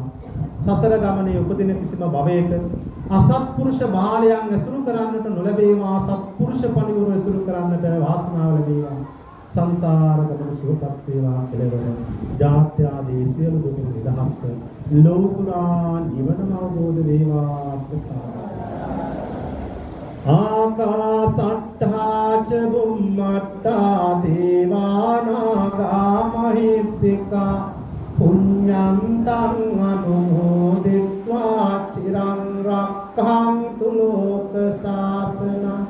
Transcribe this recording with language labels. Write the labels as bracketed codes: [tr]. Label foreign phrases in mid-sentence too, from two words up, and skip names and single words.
[si] සසර ගමනේ උපදින කිසිම භවයක අසත්පුරුෂ බාලයන් ඇසුරු කරන්නට නොලැබේවා, සත්පුරුෂ පණිවුරු ඇසුරු කරන්නට වාසනාව ලැබේවා. සංසාර ගමන සුවපත් වේවා කෙලවර ජාත්‍යාදී සියලු දුකින් නිදහස්ව ලෝකුරා නිවනම අවබෝධ වේවා ප්‍රසාද. [pi] ආකාසට්ඨා ච බුම්මට්ඨා දේවානාගා මහිත්‍තිකා පුඤ්ඤන්තං අනුමෝදිत्वा චිරං රක්ඛන්තු ලෝක සාසනං.